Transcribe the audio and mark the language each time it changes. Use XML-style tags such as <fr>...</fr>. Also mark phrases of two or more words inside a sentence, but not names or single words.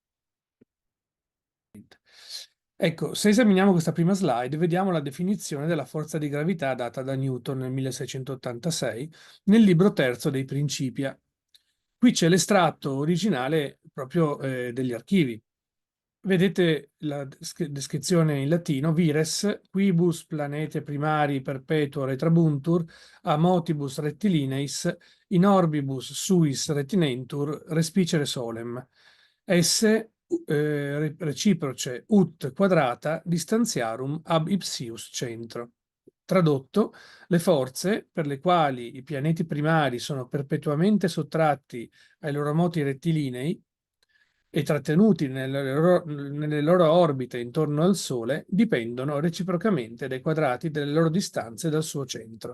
<it>Ecco, se esaminiamo questa prima slide, vediamo la definizione della forza di gravità data da Newton nel 1686 nel libro terzo dei Principia. Qui c'è l'estratto originale proprio degli archivi. Vedete la descrizione in latino:</it> <la>vires quibus planete primari perpetuo retrabuntur a motibus rectilineis in orbibus suis retinentur respicere solem esse reciproce ut quadrata distantiarum ab ipsius centro.</la> <it>Tradotto, le forze per le quali i pianeti primari sono perpetuamente sottratti ai loro moti rettilinei e trattenuti nelle loro orbite intorno al Sole dipendono reciprocamente dai quadrati delle loro distanze dal suo centro.</it>